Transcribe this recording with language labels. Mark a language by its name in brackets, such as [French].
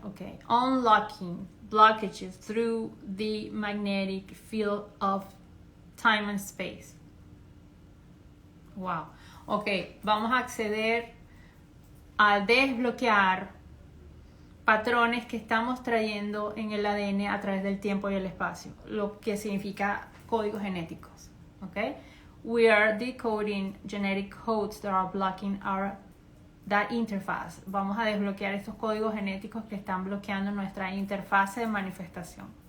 [English] Ok, unlocking blockages through the magnetic field of time and space. Wow. [Spanish] Ok, vamos a acceder a desbloquear patrones que estamos trayendo en el ADN a través del tiempo y el espacio, lo que significa códigos genéticos. [English] Okay? We are decoding genetic codes that are blocking that interface. [Spanish] Vamos a desbloquear estos códigos genéticos que están bloqueando nuestra interfase de manifestación.